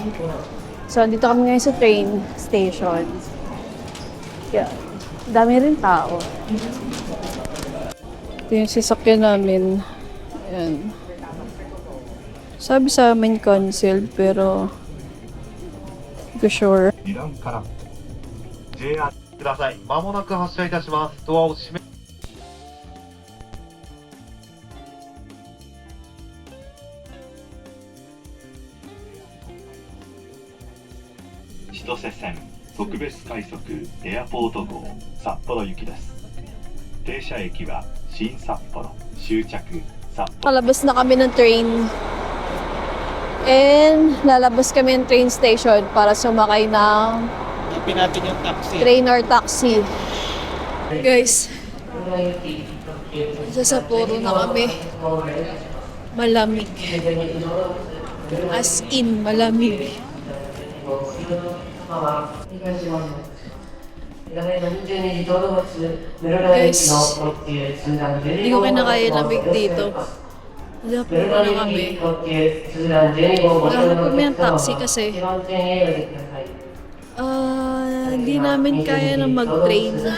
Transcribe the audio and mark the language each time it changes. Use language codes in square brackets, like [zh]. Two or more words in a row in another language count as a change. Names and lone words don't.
[tl] So, dito kami ngayon sa train station. Kaya, dami rin tao. Ito yung sasakyan namin. Ayan. Sabi sa amin cancel, pero hindi ko sure. [ja] 2 段から JR ください。まもなく発車いたします。ドアを閉め千歳線特別快速エアポート号札幌行きです。停車駅は新札幌終着札幌。 [tl] Palabas na kami ng train. And lalabas kami ng train station para sumakay ng Ipin natin yung taxi. [en] train or taxi. [tl] Guys, sa Sapporo na kami. Malamig. [en] As in, [tl] malamig. Guys, hindi ko kinakaya lamig dito. Sapporo na kami. Nakahanap kami ng taxi kasi hindi namin kaya na mag-train.